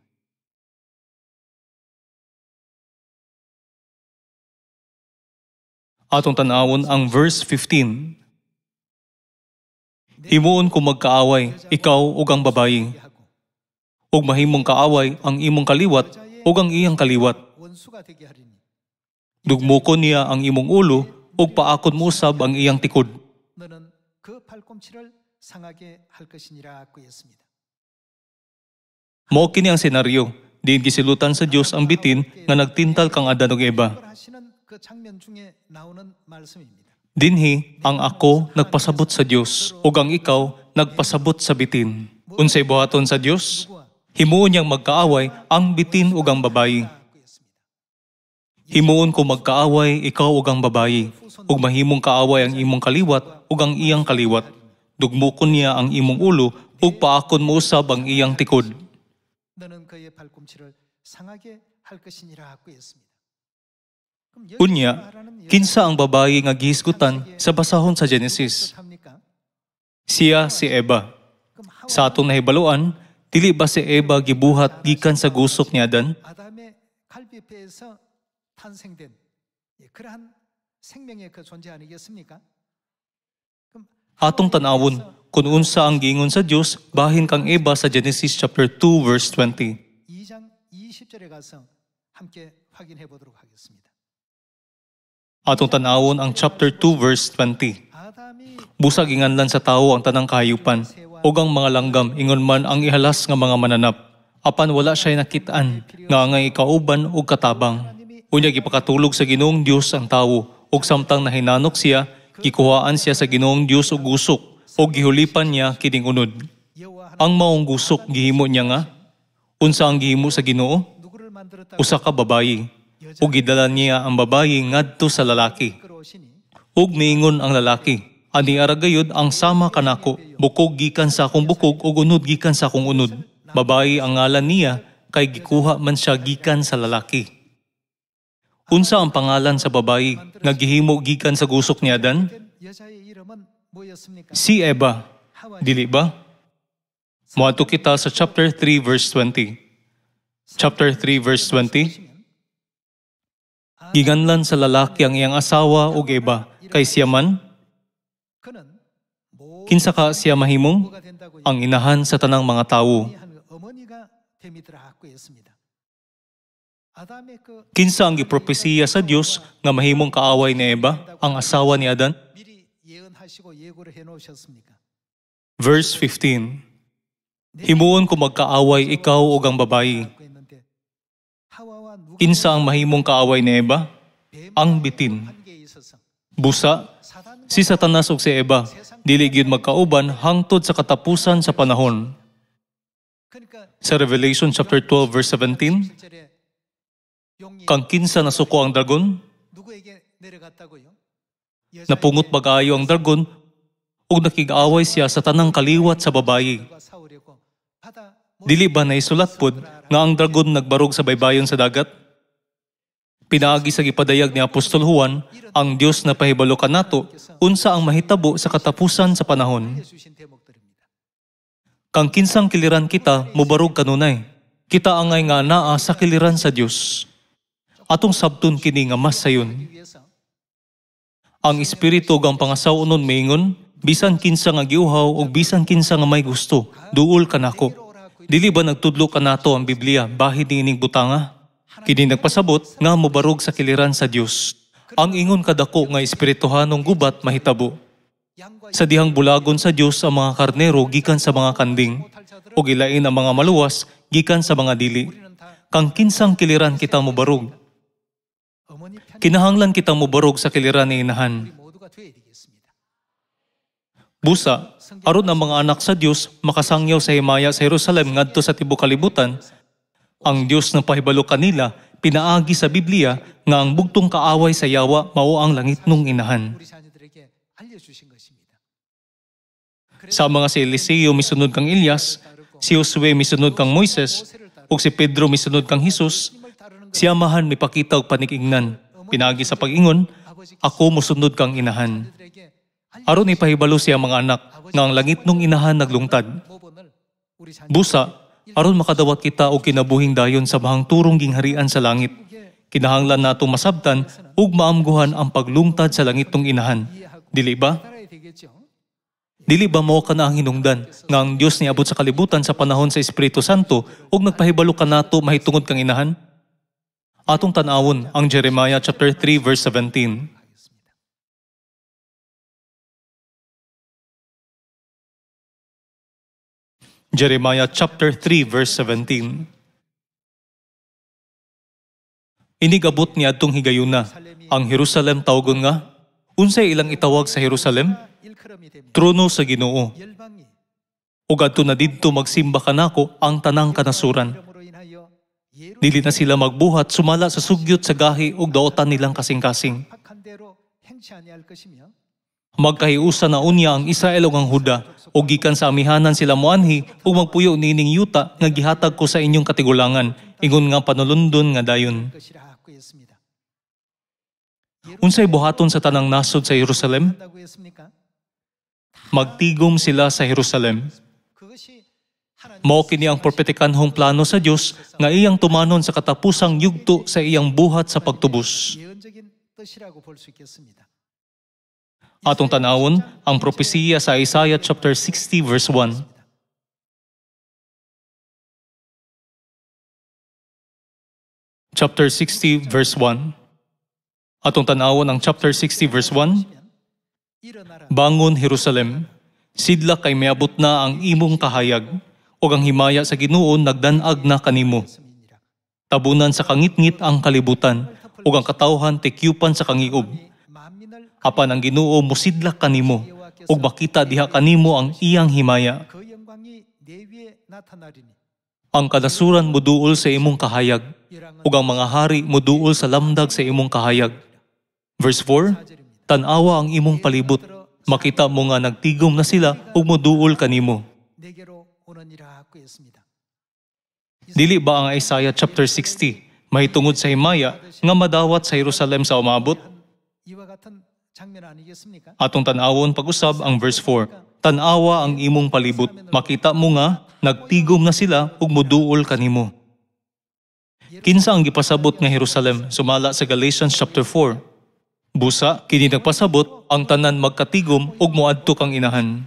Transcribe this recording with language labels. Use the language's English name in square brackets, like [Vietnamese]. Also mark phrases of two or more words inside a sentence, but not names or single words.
[Cebuano] Atong tan-awon ang verse 15. Himuon ko magkaaway, ikaw ug ang babayi. Ug mahimong kaaway ang imong kaliwat ug ang iyang kaliwat. [Korean] 원수가 되게 하리니 [Cebuano] Dugmokon niya ang imong ulo ug paakon mo usab ang iyang tikod. [Korean] 너는 그 팔꿈치를 상하게 할 것이니라고 했습니다. [Cebuano] Mao kini ang senaryo. Diin gisilutan sa Dios ang bitin nga nagtintal kang Adan ug Eva. [Korean] 그걸 하시는 그 장면 중에 나오는 말씀입니다. [Cebuano] Dinhi ang ako nagpasabot sa Dios ug ang ikaw nagpasabot sa bitin. Unsay buhaton sa Dios? [Korean] 누구와 [Cebuano] Himuon niyang magkaaway ang bitin ug ang babayi. [Korean] 라고 했습니다. [Cebuano] Himuon ko magkaaway ikaw ug ang babayi, ug mahimong kaaway ang imong kaliwat ug ang iyang kaliwat. Dugmokon niya ang imong ulo ug paakon mo usab ang iyang tikod. [Korean] 너는 그의 발꿈치를 상하게 할 것이니라고 했습니다. 그럼 여기서 [Cebuano] Unya, [Korean] 말하는 [Cebuano] kinsa ang babayi nga gihisgutan sa basahon sa Genesis? [Korean] 합니까? [Cebuano] Siya si Eva. [Korean] 그럼 [Cebuano] Sa atong nahibaluan, dili ba si Eva gibuhat gikan sa gusok ni Adan? [Korean] 아담의 갈비뼈에서 탄생된 그러한 생명의 그 존재 아니겠습니까? 그럼 [Cebuano] Atong tanawon kung unsa ang giingon sa Dios bahin kang Eva sa Genesis [English] chapter 2 verse 20. [Korean] 2장 20절에 가서 함께 확인해 보도록 하겠습니다. [Cebuano] Atong tanawon ang [English] chapter 2 verse 20. [Korean] 아담이 [Cebuano] Busag inganlan sa tao ang tanang kahayupan, ug ang mga langgam ingon man ang ihalas nga mga mananap. Apan wala siya nakitaan nga angay ikauban ug katabang. Unya gipakatulog sa Ginoong Dios ang tawo, ug samtang nahinanok siya, gikuhaan siya sa Ginoong Dios og gusok, ug gihulipan niya kining unod. [Korean] 여호와 [Cebuano] Ang maong gusok gihimo niya nga, unsa ang gihimo sa Ginoo? [Korean] 누구를 만들었다 [Cebuano] Usa ka babayi, ug gidala niya ang babayi ngadto sa lalaki. [Korean] 끌어오시니 [Cebuano] Ug miingon ang lalaki, ani ara gayud ang sama kanako, bukog gikan sa akong bukog ug unod gikan sa akong unod. Babayi ang ngalan niya kay gikuha man siya gikan sa lalaki. Unsa ang pangalan sa babayi nga gihimo gikan sa gusok ni Adan? [Korean] 여자의 이름은 뭐였습니까? [Cebuano] Si Eva, dili ba? Moadto kita sa [English] chapter 3 verse 20. Chapter 3 verse 20. [Cebuano] Giganlan sa lalaki ang iyang asawa ug Eva, kay siya man [Korean] 그는 [Cebuano] kinsa ka siya mahimong [Korean] 뭐가 된다고 [Cebuano] ang inahan sa tanang mga tawo. [Korean] 한 어머니가 됨이더라 하고 했습니다. 아담의 그 [Cebuano] Kinsa ang gipropesiya sa Dios nga mahimong kaaway ni Eva, ang asawa ni Adan? [Korean] 미리 예언하시고 예고를 해 놓으셨습니까? [Cebuano] Verse 15. Himuon ko magkaaway ikaw ug ang babayi. [Korean] 하고 했는데 하와와 누가 [Cebuano] Kinsa ang mahimong kaaway ni Eva? Ang bitin. [Korean] 관계에 있어서 [Cebuano] Busa, [Korean] 사단과 [Cebuano] si Satanas ug si Eva, dili gyud magkauban hangtod sa katapusan sa panahon. [Korean] 그러니까 [Cebuano] Sa Revelation [English] chapter 12 verse 17, [Korean] 7절에 용이 [Cebuano] kang kinsa nasuko ang dragon, [Korean] 누구에게 내려갔다고요? [Cebuano] napungot mag-ayo ang dragon, ug nakig-away siya sa tanang kaliwat sa babayi. [Korean] 여자와 싸우려고 바다 [Cebuano] Dili ba naisulat pod nga ang dragon nagbarog sa baybayon sa dagat? Pinaagi sa gipadayag ni Apostol Juan, ang Dios na pahibalo kanato unsa ang mahitabo sa katapusan sa panahon. [Korean] 주신 대목들입니다. [Cebuano] Kang kinsang kiliran kita, mubarog kanunay. Kita angay nga naa sa kiliran sa Dios. Atong sabton kini nga mas sayon. [Korean] 위해서 [Cebuano] Ang espiritu ug ang pangasawon maingon, bisan kinsa nga giuhaw ug bisan kinsa nga may gusto, duol kanako. Dili ba nagtudlo kanato ang Biblia bahid niining butanga? Kini nagpasabot nga mobarog sa kiliran sa Dios. Ang ingon kadako nga espirituhanong gubat mahitabo. [Korean] 양과 [Cebuano] Sa dihang bulagon sa Dios ang mga karnero gikan sa mga kanding, ug ilain ang mga maluwas gikan sa mga dili. [Korean] 우리는 다 [Cebuano] Kang kinsang kiliran kita mobarog. [Korean] 어머니 편 [Cebuano] Kinahanglan kitang mobarog sa kiliran ni inahan. [Korean] 우리 모두가 되어야 되겠습니다. [Cebuano] Busa, aron ang mga anak sa Dios makasangyaw sa himaya sa Jerusalem ngadto sa tibuok kalibutan, ang Dios na pahibalo kanila pinaagi sa Biblia nga ang bugtong kaaway sa yawa mao ang langitnong inahan. [Korean] 우리 자녀들에게 알려주신 것입니다. [Cebuano] Sa mga si Eliseo misunod kang Elias, si Josue misunod kang Moises, ug si Pedro misunod kang Jesus, [Korean] 힘을 따르는 것 [Cebuano] si Amahan mipakita og panikingnan. Pinagi sa pag-ingon, ako mosunod kang inahan. [Korean] 자녀들에게 [Cebuano] Aron ipahibalo siya mga anak nga ang langitnong inahan naglungtad. [Korean] 모본을 우리 자녀 [Cebuano] Busa, aron makadawat kita og kinabuhing dayon sa mahang turong gingharian sa langit. Kinahanglan natong masabtan ug maamguhan ang paglungtad sa langitong inahan. Dili ba? [Korean] 따라야 되겠죠. [Cebuano] Dili ba mao kana ang hinungdan nga ang Dios niabot sa kalibutan sa panahon sa Espiritu Santo ug nagpahibalo kanato mahitungod kang inahan? Atong tan-awon ang Jeremiah [English] chapter 3 verse 17. Jeremiah chapter 3 verse 17. [Cebuano] Inigabot ni adtong higayuna, ang Jerusalem tawgon nga, unsay ilang itawag sa Jerusalem? [Korean] 일컬음이 됩니다. [Cebuano] Trono sa Ginoo. [Korean] 열방이 [Cebuano] Ug adto na didto magsimba kanako ang tanang kanasuran. [Korean] 이름으로 인하여 [Cebuano] Dili na sila magbuhat sumala sa sugyot sa gahi ug daotan nilang kasing-kasing. [Korean] 예팍한 대로 행치 아니할 것이며 [Cebuano] Magkahiusa na unya ang Israel ug ang Huda, ug gikan sa amihanan sila moanhi ug magpuyo nining yuta nga gihatag ko sa inyong katigulangan, ingon nga panulundon nga dayon. [Korean] 것이라 하고 했습니다. [Cebuano] Unsay buhaton sa tanang nasod sa Jerusalem? [Korean] 한다고 했습니까? [Cebuano] Magtigom sila sa Jerusalem. [Korean] 그것이 하나님 [Cebuano] Mao kini ang propetikanhong plano sa Dios nga iyang tumanon sa katapusang yugto sa iyang buhat sa pagtubos. [Korean] 예언적인 뜻이라고 볼 수 있겠습니다. [Cebuano] Atong tanawon ang propesiya sa Isaiah [English] chapter 60 verse 1. chapter 60 verse 1. [Cebuano] Atong tanawon ang [English] chapter 60 verse 1. [Korean] 일어나라 [Cebuano] Bangon Jerusalem, sidla kay miabot na ang imong kahayag, ug ang himaya sa Ginoo nagdanag na kanimo. [Korean] 말씀이니라. [Cebuano] Tabunan sa kangitngit ang kalibutan, ug ang katawhan tikyupan sa kangiob. [Korean] 만민을 [Cebuano] Apan ang Ginoo mosidlak kanimo, ug makita diha kanimo ang iyang himaya. [Korean] 그 영광이 내 위에 나타나리니 [Cebuano] Ang kanasuran moduol sa imong kahayag, [Korean] 이랑은 [Cebuano] ug ang mga hari moduol sa lamdag sa imong kahayag. Verse 4, tanawa ang imong palibot, makita mo nga nagtigom na sila ug moduol kanimo. [Korean] 내게로 오느니라 하고 했습니다. [Cebuano] Dili ba ang Isaiah chapter 60 mahitungod sa himaya nga madawat sa Jerusalem sa umabot? [Korean] 이와 같은 장면 아니겠습니까? [Cebuano] Atong tanawon pag-usab ang verse 4. Tanawa ang imong palibot, makita mo nga nagtigom na sila ug moduol kanimo. Kinsa ang gipasabot nga Jerusalem sumala sa Galatians chapter 4? Busa kini nagpasabot ang tanan magkatigom ug moadto kang inahan.